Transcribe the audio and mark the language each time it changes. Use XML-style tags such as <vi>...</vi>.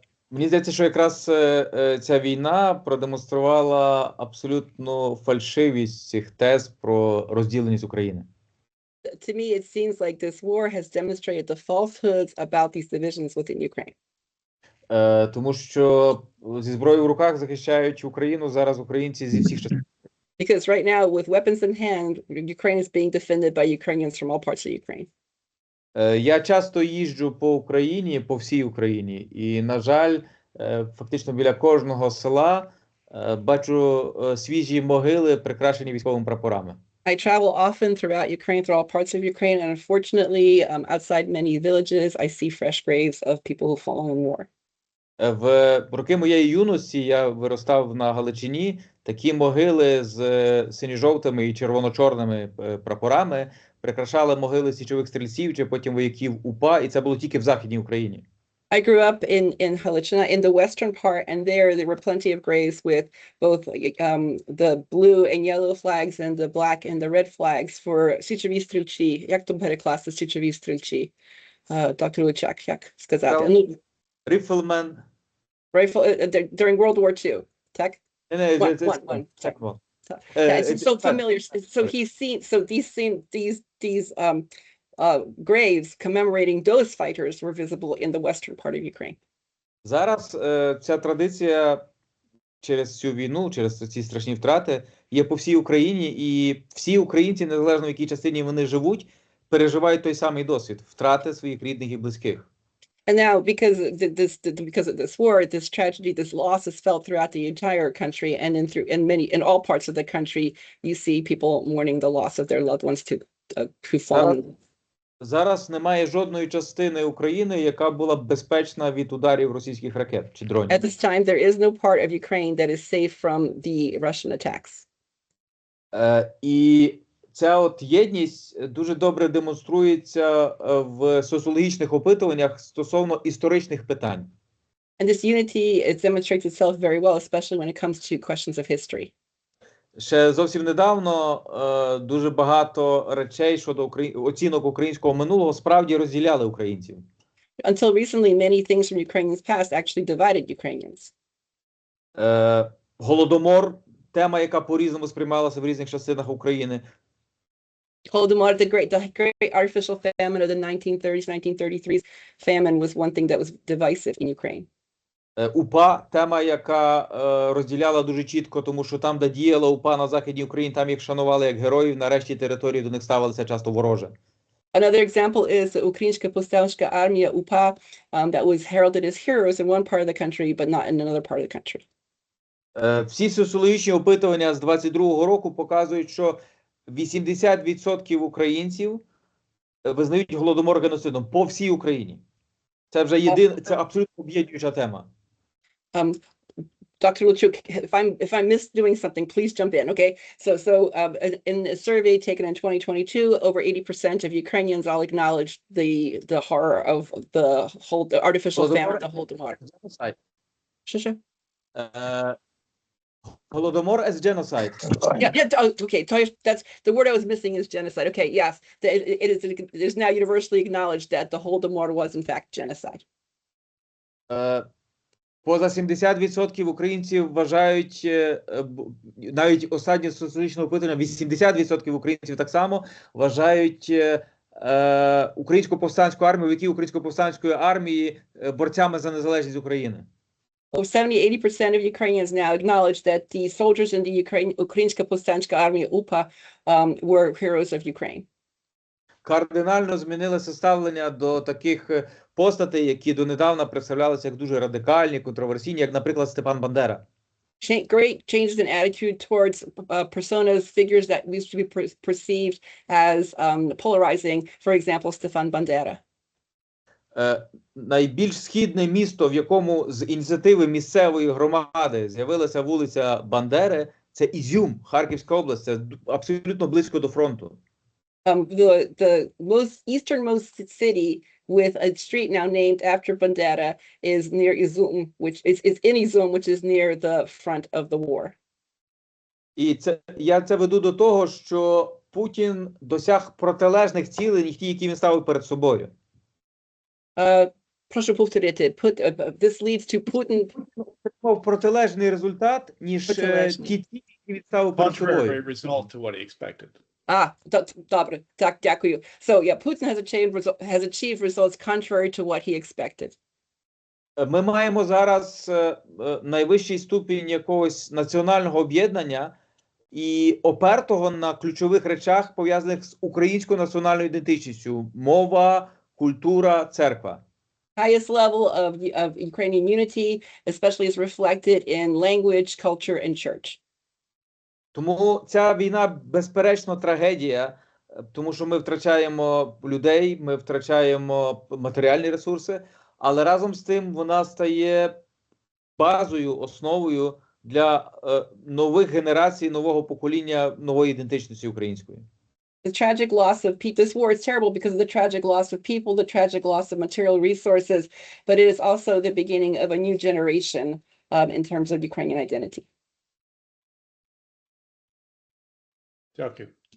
<uk>Мені здається, що якраз ця війна продемонструвала абсолютну фальшивість цих тез про розділеність України.</uk> <en>To me, it seems like this war has demonstrated the falsehoods about these divisions within Ukraine.</en> <uk>Тому що зі зброєю в руках захищають Україну зараз українці зі всіх частин.</uk> <en>Because right now, with weapons in hand, Ukraine is being defended by Ukrainians from all parts of Ukraine.</en> <uk>Я часто їжджу по Україні, по всій Україні, і, на жаль, фактично біля кожного села бачу свіжі могили, прикрашені військовими прапорами.</uk> <en>I travel often throughout Ukraine, through all parts of Ukraine, and unfortunately, outside many villages, I see fresh graves of people who've fallen in war.</en> <uk>В роки моєї юності я виростав на Галичині. Такі могили з синьо-жовтими і червоно-чорними прапорами прикрашали могили січових стрільців чи потім вояків УПА, і це було тільки в Західній Україні.</uk> <en>I grew up in Halichina, in the western part, and there were plenty of graves with both the blue and yellow flags and the black and the red flags for</en> <uk>січові стрільці. Як то перекласти січові стрільці?</uk> <en>Dr.</en> <uk>Luchak, як сказати?</uk> <en>Rifleman. During World War II. Tech? One. It's so familiar. So he's seen, so these graves commemorating those fighters were visible in the western part of Ukraine.</en> <uk>Зараз ця традиція через цю війну, через ці страшні втрати є по всій Україні, і всі українці, незалежно в якій частині вони живуть, переживають той самий досвід втрати своїх рідних і близьких.</uk> <en>And now, because of this war, this tragedy, this loss is felt throughout the entire country, and in all parts of the country, you see people mourning the loss of their loved ones who've fallen.</en> <uk>Зараз немає жодної частини України, яка була б безпечна від ударів російських ракет чи дронів.</uk> <en>At this time, there is no part of Ukraine that is safe from the Russian attacks.</en> <uk>І ця от єдність дуже добре демонструється в соціологічних опитуваннях стосовно історичних питань.</uk> <en>And this unity, it demonstrates itself very well, especially when it comes to questions of history.</en> <uk>Ще зовсім недавно дуже багато речей щодо оцінок українського минулого справді розділяли українців.</uk> <en>Until recently, many things from Ukrainians' past actually divided Ukrainians.</en> <uk>Голодомор – тема, яка по-різному сприймалася в різних частинах України.</uk> <en>Holodomor, the great artificial famine of the 1930s, 1933s famine was one thing that was divisive in Ukraine.</en> <uk>УПА – тема, яка розділяла дуже чітко, тому що там, де діяла УПА на Західній Україні, там їх шанували як героїв, нарешті території до них ставилися часто вороже.</uk> <en>Another example is the Ukrainska Повстанська армія УПА that was heralded as heroes in one part of the country, but not in another part of the country.</en> <uk>Всі соціологічні опитування з 22-го року показують, що 80% українців визнають Голодомор геноцидом по всій Україні. Це вже це абсолютно об'єднуюча тема.</uk> <en>Dr. Luchuk, if I'm misdoing something, please jump in, okay? So in a survey taken in 2022, over 80% of Ukrainians all acknowledged the horror of the artificial famine, the Holodomor. Sure. Holodomor as genocide. Yeah, okay. That's the word I was missing is genocide. Okay, yes, it is now universally acknowledged that the Holodomor was in fact genocide.</en> <uk>Поза 70% українців вважають, навіть останнє соціологічне опитування, 80% українців так само вважають українську повстанську армію, вояків української повстанської армії борцями за незалежність України.</uk> <en>70-80% of Ukrainians now acknowledge that the soldiers in the Ukrainska Повстанська армія UPA were heroes of Ukraine.</en> <uk>Кардинально змінилося ставлення до таких постатей, які донедавна представлялися як дуже радикальні, контроверсійні, як, наприклад, Степан Бандера.</uk> <en>Great changes in attitude towards personas, figures that used to be perceived as polarizing, for example, Stefan Bandera.</en> <uk>Найбільш східне місто, в якому з ініціативи місцевої громади з'явилася вулиця Бандери, це Ізюм, Харківська область, це абсолютно близько до фронту.</uk> <en>The most easternmost city with a street now named after Bandera is near Izum, which is in Izum, which is near the front of the war.</en> <uk>І я це веду до того, що Путін досяг протилежних цілей, ніж ті, які він ставив перед собою. Прошу повторити.</uk> <en>This leads to Putin.</en> <uk>Протилежний результат, ніж ті цілі, які він ставив перед собою.</uk> <en>Contrary result to what he expected.</en> <uk>Добре. Так, дякую.</uk> <en>So, yeah, Putin has achieved results contrary to what he expected.</en> <uk>Ми маємо зараз найвищий ступінь якогось національного об'єднання і опертого на ключових речах, пов'язаних з українською національною ідентичністю: мова, культура, церква.</uk> <en>Highest level of Ukrainian unity, especially is reflected in language, culture, and church.</en> <uk>Тому ця війна, безперечно, трагедія, тому що ми втрачаємо людей, ми втрачаємо матеріальні ресурси, але разом з тим вона стає базою, основою для нових генерацій, нового покоління, нової ідентичності української.</uk> <en>The tragic loss of people, this war is terrible because of the tragic loss of people, the tragic loss of material resources, but it is also the beginning of a new generation in terms of Ukrainian identity.</en> <uk>Дякую.</uk>